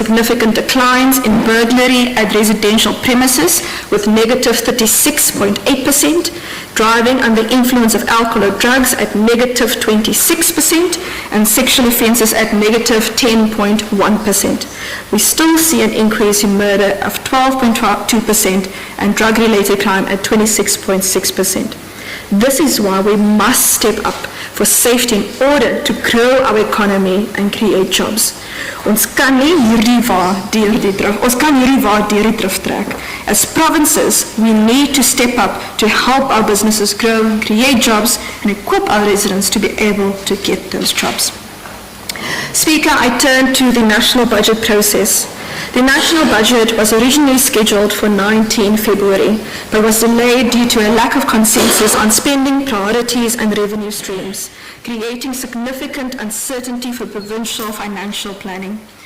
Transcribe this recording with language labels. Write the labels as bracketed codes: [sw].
[en] significant declines in burglary at residential premises with negative 36.8%, driving under influence of alcohol or drugs at negative 26%, and sexual offences at negative 10.1%. We still see an increase in murder of 12.2% and drug-related crime at 26.6%. This is why we must step up for safety in order to grow our economy and create jobs. [af] Ons kan hierdie waar deur die drif trek. [en] As provinces, we need to step up to help our businesses grow, create jobs, and equip our residents to be able to get those jobs. Speaker, I turn to the national budget process. The national budget was originally scheduled for 19 February, but was delayed due to a lack of consensus on spending priorities and revenue streams, creating significant uncertainty for provincial financial planning.